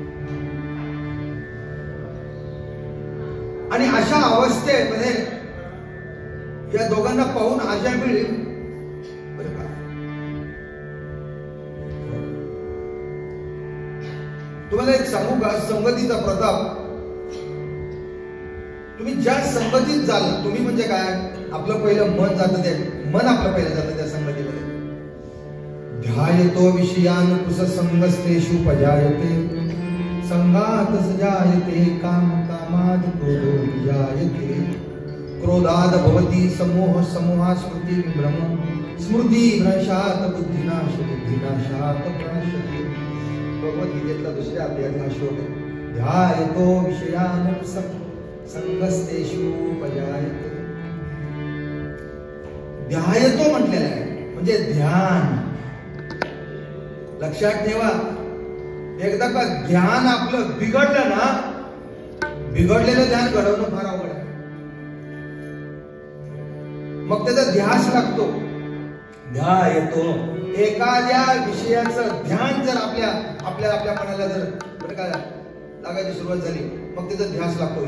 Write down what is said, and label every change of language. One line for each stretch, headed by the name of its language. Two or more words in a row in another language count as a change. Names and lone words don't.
Marathi: आणि अशा अवस्थेमध्ये या दोघांना पाहून अजामिळ, तुम्हाला एक सांगू का, संगतीचा प्रताप. तुम्ही ज्या संगतीत जाल, तुम्ही म्हणजे काय, आपलं पहिलं मन जातं, ते मन आपलं पहिलं जातं त्या संगतीमध्ये.
Sanskrit: ध्यायतो विषयान कुसंगस्तेषु पजायते, संगात सजायते काम कामाद क्रोधो विजायते, क्रोधाद भवति समोह समूहा स्मृति विभ्रम, स्मृति भ्रंशात बुद्धिनाश बुद्धि विनाशात प्रणश्यति.
Marathi: भगवद्गीतेतला दुसऱ्या अध्यायातला श्लोक आहे.
Sanskrit: ध्यायतो विषयान संगस्तेषु उपजायते.
Marathi: ध्यायतो म्हटलेलं आहे म्हणजे ध्यान. लक्षात ठेवा, एकदा का ध्यान आपलं बिघडलं ना, बिघडलेलं ध्यान घडवणं फार अवघड आहे. मग त्याचा ध्यास लागतो. ध्यायतो, एखाद्या विषयाचं ध्यान जर आपल्या मनाला जर बरं का लागायची सुरुवात झाली, मग त्याचा ध्यास लागतो.